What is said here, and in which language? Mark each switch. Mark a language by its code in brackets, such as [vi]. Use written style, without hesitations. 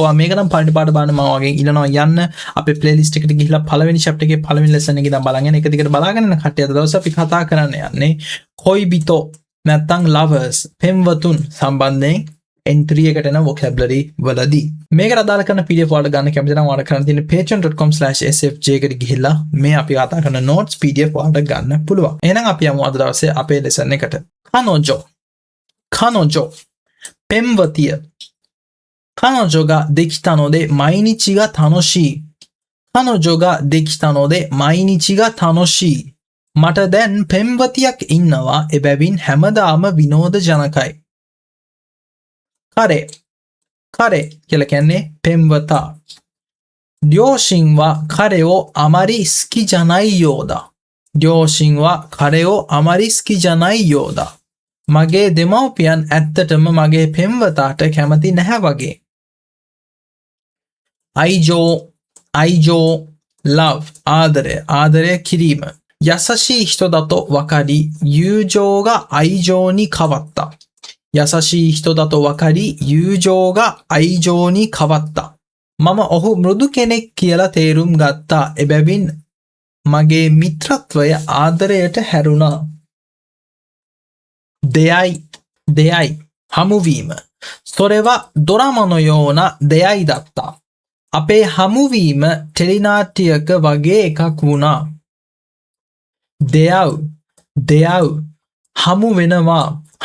[si] ඔයා මේක නම් පළවෙනි පාඩම බලන්න මම වගේ ඉල්ලනවා යන්න අපේ playlist එකට ගිහිල්ලා පළවෙනි chapter එකේ පළවෙනි lesson එක ඉඳන් බලන්න යන්න. එක දිගට බලාගෙන යන කට්ටිය අද දවස් අපි කතා කරන්න යන්නේ කොයිබිතෝ නැත්නම් lovers පෙම්වතුන් සම්බන්ධයෙන් N3 එකට එන vocabulary වලදී. මේකට අදාළ කරන PDF වලට ගන්න කැමති නම් ඔයාලා කරන්න තියෙන්නේ patreon.com/sfj එකට ගිහිල්ලා මේ අපි කතා කරන notes PDF වලට ගන්න පුළුවන්. එහෙනම් අපි යමු අද දවසේ අපේ lesson එකට. [ja] 彼女 ペンバティア彼女ができたので毎日が楽しい彼女ができたので毎日が楽しい [si] මට දැන් පෙම්වතියක් ඉන්නවා එබැවින් හැමදාම විනෝදජනකයි [ja] 彼 [si] කියලා කියන්නේ පෙම්වතා [ja] 両親は彼をあまり好きじゃないようだ両親は彼をあまり好きじゃないようだ [si] මගේ දෙමව්පියන් ඇත්තටම මගේ පෙම්වතාට කැමති නැහැ වගේ. 愛情 love ආදරය කිරීම. [ja] 優しい人だと分かり、友情が愛情に変わった。優しい人だと分かり、友情が愛情に変わった。 [si] මම ඔහු මෘදු කෙනෙක් කියලා තේරුම් ගත්තා. එබැවින් මගේ මිත්‍රත්වය ආදරයට හැරුණා. 出会い හමුවීම [ja] それはドラマのような出会いだった [si] අපේ හමුවීම ටෙලිනාට්‍යයක වගේ එකක් වුණා 出会う හමු වෙනවා